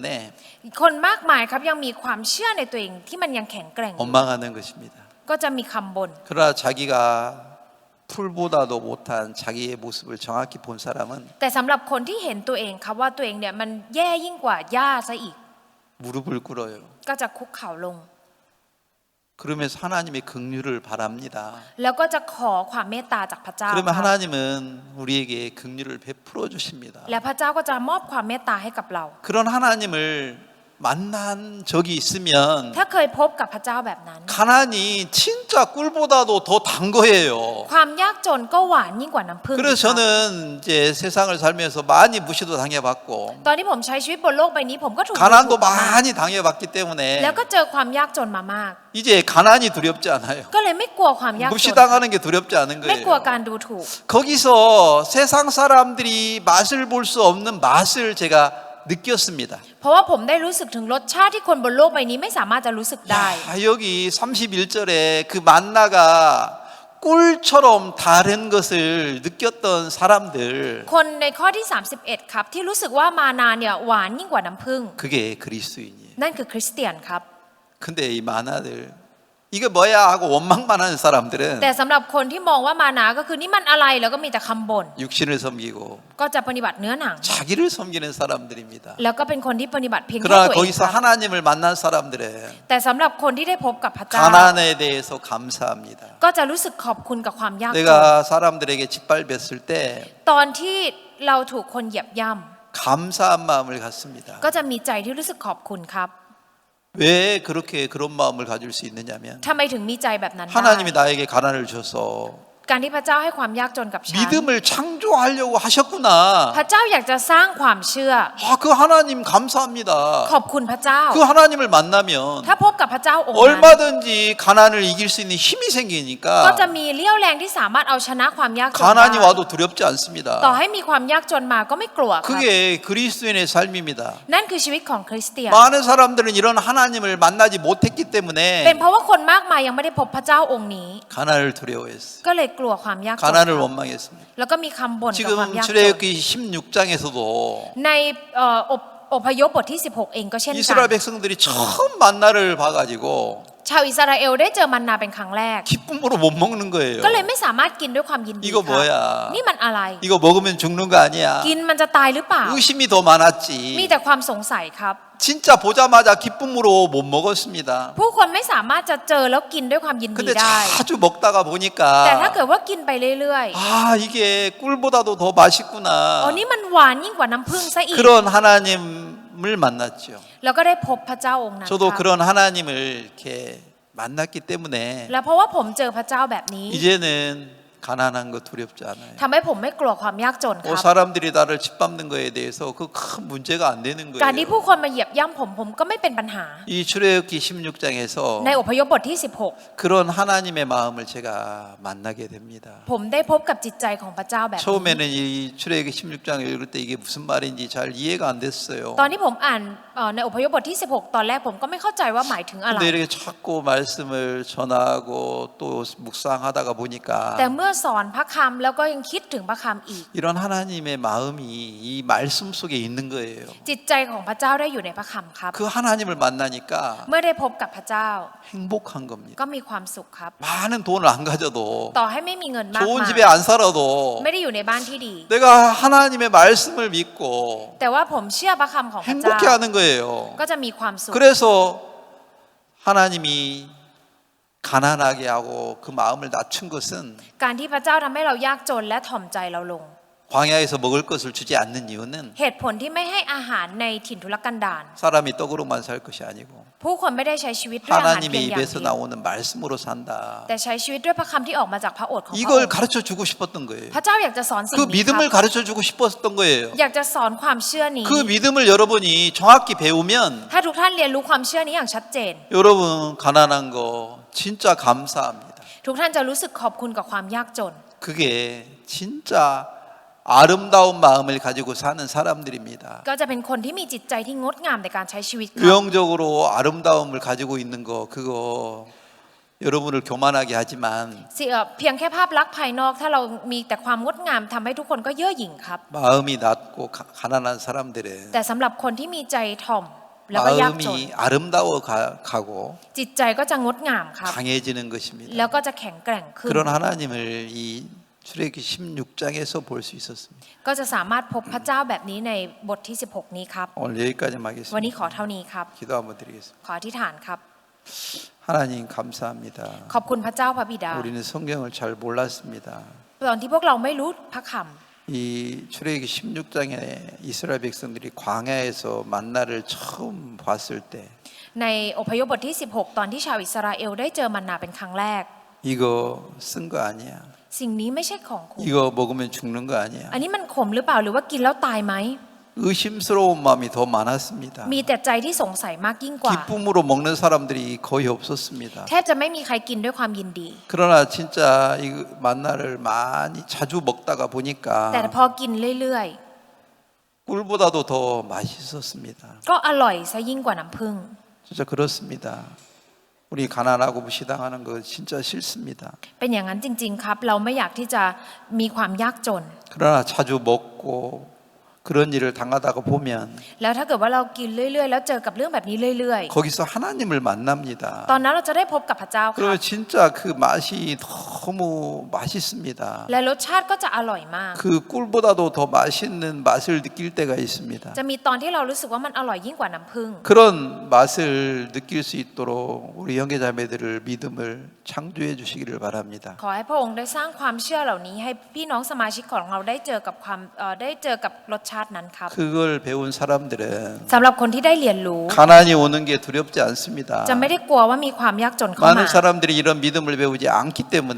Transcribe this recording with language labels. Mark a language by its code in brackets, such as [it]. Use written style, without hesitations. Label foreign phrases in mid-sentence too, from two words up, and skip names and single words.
[th] คนมากมายครับยังมีความเชื่อในตัวเองที่มันยังแข็งแกร่งอยู่ [ko] 원망하는 것입니다. [th] ก็จะมีคำบ่น [ko] 그러나 자기가 풀보다도 못한 자기의 모습을 정확히 본 사람은 [th] แต่สำหรับคนที่เห็นตัวเองครับว่าตัวเองเนี่ยมันแย่ยิ่งกว่าหญ้าซะอีก [ko] 무릎을 꿇어요. [th] ก็จะคุกเข่าลง [ko] 그러면서 하나님의 긍휼을 바랍니다. [th] แล้วก็จะขอความเมตตาจากพระเจ้า [ko] 그러면 [th] ครับ [ko] 하나님은 우리에게 긍휼을 베풀어 주십니다. [th] และพระเจ้าก็จะมอบความเมตตาให้กับเรา [ko] 그런 하나님을 만난 적이 있으면 [th] ถ้าเคยพบกับพระเจ้าแบบนั้น [ko] 가난이 진짜 꿀보다도 더 단 거예요. [th] ความยากจนก็หวานยิ่งกว่าน้ำผึ้ง [ko] 그래서 [th] อีกครับ [ko] 저는 이제 세상을 살면서 많이 무시도 당해봤고 [th] ตอนที่ผมใช้ชีวิตบนโลกใบนี้ผมก็ถูก [ko] 가난도 [th] ดูถูกมามาก [ko] 많이 당해봤기 때문에 [th] แล้วก็เจอความยากจนมามาก [ko] 이제 가난이 두렵지 않아요. [th] ก็เลยไม่กลัวความยากจน [ko] 무시당하는 게 두렵지 않은 [th] ไม่กลัว [ko] 거예요. [th] การดูถูก [ko] 거기서 세상 사람들이 맛을 볼 수 없는 맛을 제가 느꼈습니다. [th] เพราะว่าผมได้รู้สึกถึงรสชาติที่คนบนโลกใบนี้ไม่สามารถจะรู้สึกได้ [ko] 야, 여기 31절에 그 만나가 꿀처럼 다른 것을 느꼈던 사람들 [th] คนในข้อที่ 31 ครับ ที่รู้สึกว่ามานาเนี่ยหวานยิ่งกว่าน้ำผึ้ง [ko] 그게 그리스도인이에요. [th] นั่นคือคริสเตียนครับ [ko] 근데 이 만화들 이게 뭐야 하고 원망만 하는 사람들은 [th] แต่สำหรับคนที่มองว่ามานาก็คือนี่มันอะไรแล้วก็มีแต่คำบ่น [ko] 육신을 섬기고 [th] ก็จะปฏิบัติเนื้อหนัง [ko] 자기를 섬기는 사람들입니다. [th] แล้วก็เป็นคนที่ปฏิบัติเพียงแค่ [ko] 그러나 [th] ตัวเอง [ko] 거기서 [th] ครับ [ko] 하나님을 만난 사람들은 [th] แต่สำหรับคนที่ได้พบกับพระเจ้า [ko] 가난에 대해서 감사합니다. [th] ก็จะรู้สึกขอบคุณกับความยากจน [ko] 내가 사람들에게 짓밟혔을 때 [th] ตอนที่เราถูกคนเหยียบย่ [ko] 감사한 마음을 갖습니다. [th] ำก็จะมีใจที่รู้สึกขอบคุณครับ [ko] 왜 그렇게 그런 마음을 가질 수 있느냐면 [th] ทำไมถึงมีใจแบบนั้นได้ [ko] 하나님이 나에게 가난을 줘서 [th] การที่พระเจ้าให้ความยากจนกับฉัน [ko] 믿음을 창조하려고 하셨구나. [th] พระเจ้าอยากจะสร้างความเชื่อ [ko] 그 하나님 감사합니다. [th] ขอบคุณพระเจ้า [ko] 그 하나님을 만나면 [th] ถ้าพบกับพระเจ้าองค์นั้น [ko] 얼마든지 가난을 이길 수 있는 힘이 [th] ก็ [ko] 생기니까 [th] จะมีเลี้ยวแรงที่สามารถเอาชนะความยากจน [ko] 가난이 [th] ได้ [ko] 와도 두렵지 [th] ต่อ [ko] 않습니다. [th] ให้มีความยากจนมาก็ไม่กลัวครับ [ko] 그게 그리스도인의 삶입니다. [th] นั่นคือชีวิตของคริสเตียน [ko] 많은 사람들은 이런 하나님을 만나지 못했기 [th] เป็น [ko] 때문에 [th] เพราะว่าคนมากมายยังไม่ได้พบพระเจ้าองค์นี้ [ko] 가난을 두려워했어요. [th] ก็เลยกลัวความยากจน [ko] 가난을 원망했습니다. [th] แล้วก็มีคำบ่นกับความ [ko] 지금 [th] ยากจน [ko] 출애굽기 16장에서도 [th] ในอพยพบทที่ 16 เองก็เช่นกัน [ko] 이스라엘 백성들이 처음 만나를 봐가지고 [th] ชาวอิสราเอลได้เจอมันนาเป็นครั้งแรก [ko] 기쁨으로 못 먹는 거예요. [th] ก็เลยไม่สามารถกินด้วยความยินดี [ko] 이거 [th] ครับ [ko] 뭐야? [th] นี่มันอะไร [ko] 이거 먹으면 죽는 거 아니야? [th] กินมันจะตายหรือเปล่า [ko] 의심이 더 [th] มี [ko] 많았지. [th] แต่ความสงสัยครับ [ko] 진짜 보자마자 기쁨으로 못 먹었습니다. [th] ผู้คนไม่สามารถจะเจอแล้วกินด้วยความยินดี [ko] 근데 [th] ได้ [ko] 자주 먹다가 [th] แต่ถ้า [ko] 보니까 [th] เกิดว่ากินไปเรื่อย [ko] 아 이게 꿀보다도 더 [th] ๆ [ko] 맛있구나. [th] อ๋อนี่มันหวานยิ่งกว่าน้ำผึ้งซะอีก [ko] 그런 하나님을 만났죠. [th] แล้วก็ได้พบพระเจ้าองค์นั้น [ko] 저도 [th] ครับ [ko] 그런 하나님을 이렇게 만났기 때문에 [th] แล้วเพราะว่าผมเจอพระเจ้าแบบนี้ [ko] 이제는 가난한 거 두렵지 않아요. [th] ทำให้ผมไม่กลัวความยากจนครับ [ko] 사람들이 나를 짓밟는 거에 대해서 그 큰 문제가 안 되는 [th] การที่ [ko] 거예요. [th] ผู้คนมาเหยียบย่ำผมก็ไม่เป็นปัญหา [ko] 이 출애굽기 16장에서 [th] ในอพยพบทที่ [ko] 그런 하나님의 마음을 제가 만나게 됩니다. [th] 16 ผมได้พบกับจิตใจของพระเจ้าแบบนี้ [ko] 처음에는 이 출애굽기 16장을 읽을 때 이게 무슨 말인지 잘 이해가 안 됐어요. [th] ตอนที่ผมอ่านในอพยพบทที่ 16 ตอนแรกผมก็ไม่เข้าใจว่าหมายถึงอะไร [ko] 근데 이렇게 자꾸 말씀을 전하고 또 묵상하다가 보니까 [th] แต่เมื่อสอนพระคำแล้วก็ยังคิดถึงพระคำอีก [ko] 이런 하나님의 마음이 이 말씀 속에 있는 거예요. [th] จิตใจของพระเจ้าได้อยู่ในพระคำครับ [ko] 그 하나님을 만나니까 [th] เมื่อได้พบกับพระเจ้า [ko] 행복한 겁니다. [th] ก็มีความสุขครับ [ko] 많은 돈을 안 가져도 [th] ต่อให้ไม่มีเงินมาก [ko] 좋은 [th] มาย [ko] 집에 안 살아도 [th] ไม่ได้อยู่ในบ้านที่ดี [ko] 내가 하나님의 말씀을 믿고 [th] แต่ว่าผมเชื่อพระคำของพระเจ้า [ko] 행복해 하는 거예요. [th] ก็จะมีความสุข [ko] 그래서 하나님이 가난하게 하고 그 마음을 낮춘 것은 [th] การที่พระเจ้าทำให้เรายากจนและถ่อมใจเราลง [ko] 광야에서 먹을 것을 주지 않는 이유는 [th] เหตุผลที่ไม่ให้อาหารในถิ่นทุรกันดาร [ko] 사람이 떡으로만 살 것이 아니고 [th] ผู้คนไม่ได้ใช้ชีวิตด้วยอาหารเพียง [ko] 하나님의 [th] อย่าง [ko] 입에서 [th] เดียว [ko] 나오는 말씀으로 산다. [th] แต่ใช้ชีวิตด้วยพระคำที่ออกมาจากพระโอษฐ์ของพระอง [ko] 이걸 [th] ค์ [ko] 가르쳐 주고 싶었던 거예요. [th] พระเจ้าอยากจะสอนสิ่ง [ko] 그 [th] นี้ค [ko] 믿음을 [th] รับ [ko] 가르쳐 주고 싶었던 거예요. [th] อยากจะสอนความเชื่อนี้ [ko] 그 믿음을 여러분이 정확히 배우면 [th] ถ้าทุกท่านเรียนรู้ความเชื่อนี้อย่างชัดเจน [ko] 여러분 가난한 거 진짜 감사합니다. [th] ทุกท่านจะรู้สึกขอบคุณกับความยากจน [ko] 그게 진짜 아름다운 마음을 가지고 사는 사람들입니다. [th] ก็จะเป็นคนที่มีจิตใจที่งดงามในการใช้ชีวิตครับ [ko] 외형적으로 아름다움을 가지고 있는 거 그거 여러분을 교만하게 하지만 [th] เพียงแค่ภาพลักษณ์ภายนอกถ้าเรามีแต่ความงดงามทำให้ทุกคนก็เย่อหยิ่งครับ [ko] 마음이 낮고 가난한 사람들은 [th] แต่สำหรับคนที่มีใจถ่อมแล้วก็ยากจน [ko] 마음이 아름다워 가고 [th] จิตใจก็จะงดงามครับ [ko] 강해지는 것입니다. [th] แล้วก็จะแข็งแกร่งขึ้น [ko] 그런 하나님을 이 출애굽기 16장에서 볼 수 있었습니다. [th] ก็จะสามารถพบพระเจ้าแบบนี้ในบทที่ 16 นี้ครับ [ko] 오늘 여기까지만 [th] วันนี้ [ko] 하겠습니다. [th] ขอเท่านี้ครับ [ko] 기도 한번 드리겠습니다. [th] ขออธิษฐานครับ [ko] 하나님 감사합니다. [th] ขอบคุณพระเจ้าพระบิดา [ko] 우리는 성경을 잘 몰랐습니다. [th] ตอนที่พวกเราไม่รู้พระคำ [ko] 이 출애굽기 16장에 이스라엘 백성들이 광야에서 만나를 처음 봤을 때 [th] ในอพยพบทที่ 16 ตอนที่ชาวอิสราเอลได้เจอมันนาเป็นครั้งแรก [ko] 이거 쓴 거 아니야. [th] สิ่งนี้ไม่ใช่ของคุณ [ko] 이거 먹으면 죽는 거 아니야. [th] อันนี้มันขมหรือเปล่าหรือว่ากินแล้วตายไหม [ko] 의심스러운 마음이 더 많았습니다. [th] มีแต่ใจที่สงสัยมากยิ่งกว่า [ko] 기쁨으로 먹는 사람들이 거의 없었습니다. [th] แทบจะไม่มีใครกินด้วยความยินดี [ko] 그러나 진짜 이 만나를 많이 자주 먹다가 [th] แต่ [ko] 보니까 [th] พอกินเรื่อย [ko] 꿀보다도 더 맛있었습니다. [th] ๆ ก็อร่อยซะยิ่งกว่าน้ำผึ้ง [ko] 진짜 그렇습니다. 우리 가난하고 무시당하는 거 진짜 싫습니다. [th] เป็นอย่างนั้นจริงๆครับ เราไม่อยากที่จะมีความยากจน [ko] 그러나 자주 먹고 그런 일을 당하다가 보면 [th] แล้วถ้าเกิดว่าเรากินเรื่อยๆ แล้วเจอกับเรื่องแบบนี้เรื่อย [ko] 거기서 하나님을 만납니다. [th] ๆ ตอนนั้นเราจะได้พบกับพระเจ้าครับ [ko] 그러면 진짜 그 맛이 너무 맛있습니다. [th] และรสชาติก็จะอร่อยมาก [ko] 그 꿀보다도 더 맛있는 맛을 느낄 때가 있습니다. [th] จะมีตอนที่เรารู้สึกว่ามันอร่อยยิ่งกว่าน้ำผึ้ง [ko] 그런 맛을 느낄 수 있도록 우리 형제자매들을 믿음을 창조해 주시기를 바랍니다. [th] ขอให้พระองค์ได้สร้างความเชื่อเหล่านี้ให้พี่น้องสมาชิกของเราได้เจอกับรสชาตินั้นครับ [ko] 그걸 배운 사람들은 [th] สำหรับคนที่ได้เรียนรู้ [ko] 가난이 오는 게 두렵지 않습니다. [th] จะไม่ได้กลัวว่ามีความยากจนเข้ามา [ko] 많은 사람들이 이런 믿음을 배우지 않기 때문에